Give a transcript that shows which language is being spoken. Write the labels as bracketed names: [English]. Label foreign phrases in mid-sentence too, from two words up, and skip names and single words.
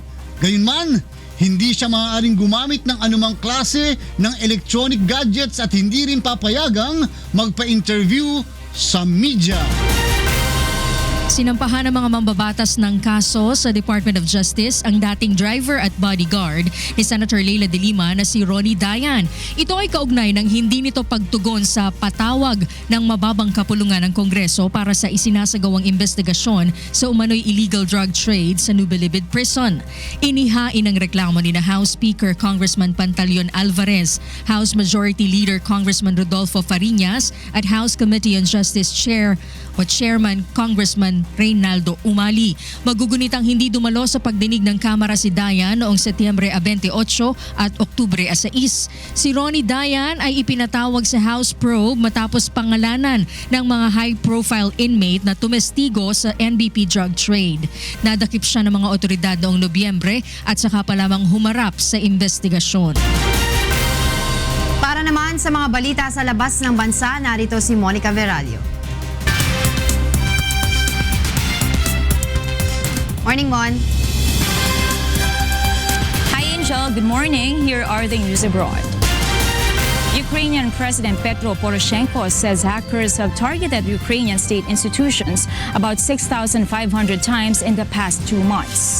[Filipino] Gayunman, hindi siya maaaring gumamit ng anumang klase ng [English] electronic gadgets [Filipino] at hindi rin papayagang magpa-interview sa media. Sinampahan ng mga mambabatas ng kaso sa Department of Justice ang dating driver at bodyguard ni Senator Leila de Lima na si Ronnie Dayan. Ito ay kaugnay ng hindi nito pagtugon sa patawag ng mababang kapulungan ng Kongreso para sa isinasagawang investigasyon sa umano'y [English] illegal drug trade [Filipino] sa Nubilibid Prison. Inihain ang reklamo ni na House Speaker Congressman Pantaleon Alvarez, House Majority Leader Congressman Rodolfo Fariñas at House Committee on Justice Chairman Congressman Reynaldo Umali. Magugunitang hindi dumalo sa pagdinig ng Kamara si Dayan noong Setyembre 28 at Oktubre 6. Si Ronnie Dayan ay ipinatawag sa House Probe matapos pangalanan ng mga [English] high-profile inmate [Filipino] na tumestigo sa NBP [English] drug trade. [Filipino] Nadakip siya ng mga otoridad noong Nobyembre at saka pa lamang humarap sa investigasyon. Para naman sa mga balita sa labas ng bansa, narito si Monica Veralio. [English] Morning, Mon. Hi, Angel. Good morning. Here are the news abroad. Ukrainian President Petro Poroshenko says hackers have targeted Ukrainian state institutions about 6,500 times in the past 2 months.